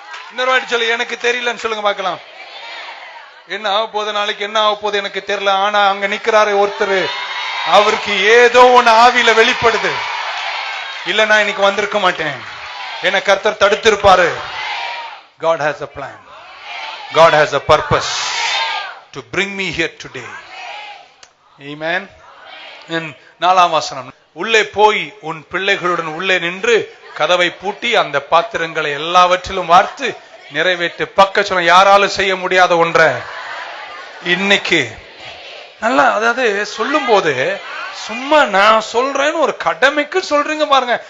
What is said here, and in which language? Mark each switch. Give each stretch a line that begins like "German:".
Tamil: இன்னொரு வாட்டி சொல்லு, எனக்கு தெரியலன்னு சொல்லுங்க பார்க்கலாம். என்ன ஆக போகுது, நாளைக்கு என்ன ஆக போகுது எனக்கு தெரியல. ஆனா அங்க நிக்கிறாரு ஒருத்தர், அவருக்கு ஏதோ ஒன்னு ஆவியில வெளிப்படுது. இல்ல நான் இன்னைக்கு வந்திருக்க மாட்டேன், என்ன கர்த்தர் தடுத்திருப்பாரு.
English: God has a plan. God has a purpose to bring me here today. Amen. In
Tamil: 4ஆம் வசனம், உள்ளே போய் உன் பிள்ளைகளுடன் உள்ளே நின்று கதவை பூட்டி அந்த பாத்திரங்களை எல்லாவற்றிலும் வார்த்து நிறைவேற்று. பக்க சொல்ல, யாராலும் செய்ய முடியாத ஒன்றை இன்னைக்கு நல்லா, அதாவது சொல்லும் போது சும்மா நான் சொல்றேன்னு ஒரு கடமைக்கு சொல்றீங்க பாருங்க.